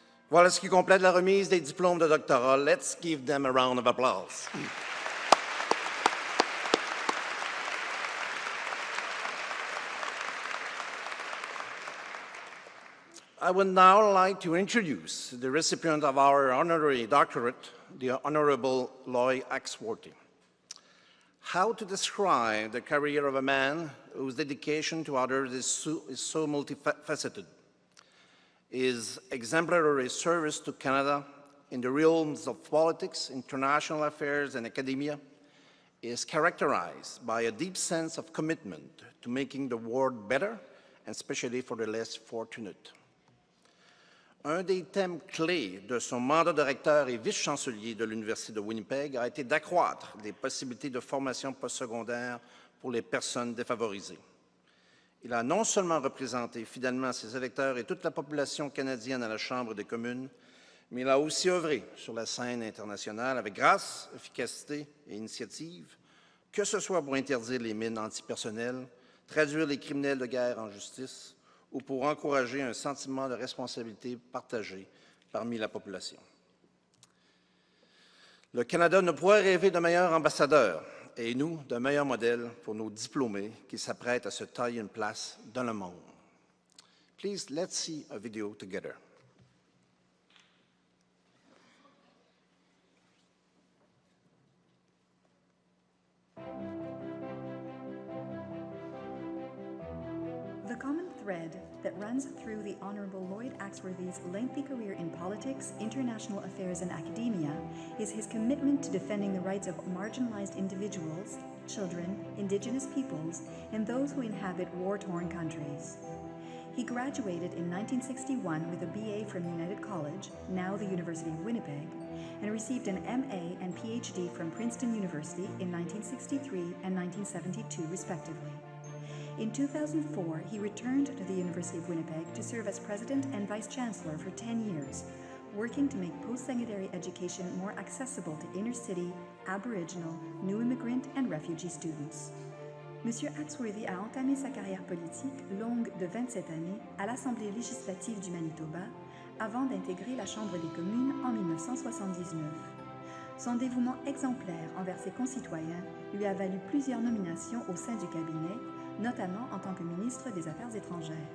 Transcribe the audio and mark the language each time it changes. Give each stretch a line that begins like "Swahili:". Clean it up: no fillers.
French: Voilà ce qui complète la remise des diplômes de doctorat.
English: Let's give them a round of applause. I would now like to introduce the recipient of our honorary doctorate, the Honorable Lloyd Axworthy. How to describe the career of a man whose dedication to others is so multifaceted? His exemplary service to Canada in the realms of politics, international affairs, and academia is characterized by a deep sense of commitment to making the world better, and especially for the less fortunate.
French: Un des thèmes clés de son mandat de recteur et vice-chancelier de l'Université de Winnipeg a été d'accroître les possibilités de formation postsecondaire pour les personnes défavorisées. Il a non seulement représenté fidèlement ses électeurs et toute la population canadienne à la Chambre des communes, mais il a aussi œuvré sur la scène internationale avec grâce, efficacité et initiative, que ce soit pour interdire les mines antipersonnelles, traduire les criminels de guerre en justice ou pour encourager un sentiment de responsabilité partagé parmi la population. Le Canada ne pourrait rêver de meilleurs ambassadeurs et nous, d'un meilleur modèle pour nos diplômés qui s'apprêtent à se tailler une place dans le monde.
English: Please, let's see a video together. The common thread that runs through the Honourable Lloyd Axworthy's lengthy career in politics, international affairs and academia is his commitment to defending the rights of marginalized individuals, children, Indigenous peoples, and those who inhabit war-torn countries. He graduated in 1961 with a BA from United College, now the University of Winnipeg, and received an MA and PhD from Princeton University in 1963 and 1972 respectively. In 2004, he returned to the University of Winnipeg to serve as President and Vice-Chancellor for 10 years, working to make post-secondary education more accessible to inner-city, Aboriginal, new immigrant and refugee students.
French: Monsieur Axworthy a entamé sa carrière politique, longue de 27 années, à l'Assemblée législative du Manitoba, avant d'intégrer la Chambre des communes en 1979. Son dévouement exemplaire envers ses concitoyens lui a valu plusieurs nominations au sein du cabinet, notamment en tant que ministre des Affaires étrangères.